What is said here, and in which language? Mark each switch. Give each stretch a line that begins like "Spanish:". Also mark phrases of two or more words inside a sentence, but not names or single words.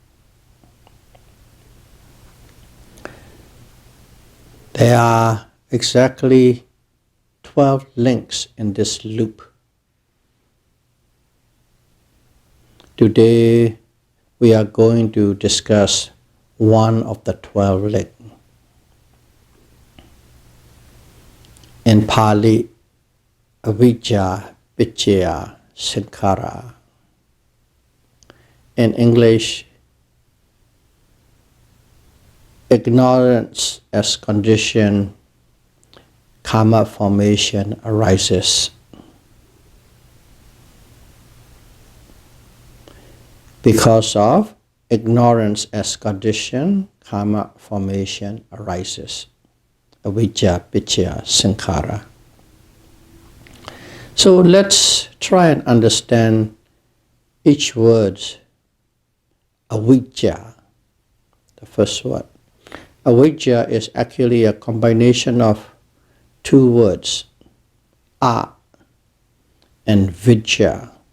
English: There are exactly 12 links in this loop. Today we are going to discuss one of the 12 links. In Pali,
Pali: avijja, paccaya, sankhara.
English: In English, ignorance as condition, karma formation arises. Because of ignorance as condition, karma formation arises.
Pali: Avijja, paccaya, sankhara.
English: So let's try and understand each word. Avijja, the first word. Avijja is actually a combination of two words, a and vijja.